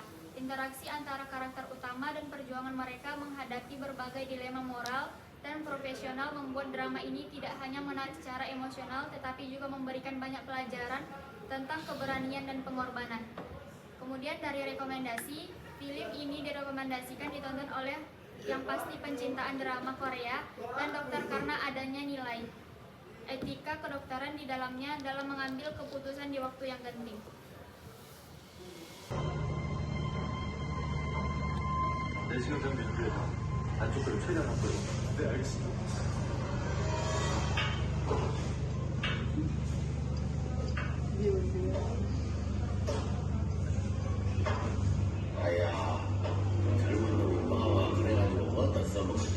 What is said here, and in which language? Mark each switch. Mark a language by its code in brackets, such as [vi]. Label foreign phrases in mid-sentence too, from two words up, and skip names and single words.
[id] Interaksi antara karakter utama dan perjuangan mereka menghadapi berbagai dilema moral dan profesional membuat drama ini tidak hanya menarik secara emosional tetapi juga memberikan banyak pelajaran tentang keberanian dan pengorbanan. Kemudian dari rekomendasi, film ini direkomendasikan ditonton oleh yang pasti pencintaan drama Korea dan dokter karena adanya nilai etika kedokteran di dalamnya dalam mengambil keputusan di waktu yang genting. [ko] 내시경 좀 밀고요. 안쪽으로 최대한 한번. 네, 알겠습니다. 아야, 젊은 놈이 막 그래가지고 어디다 써먹으냐.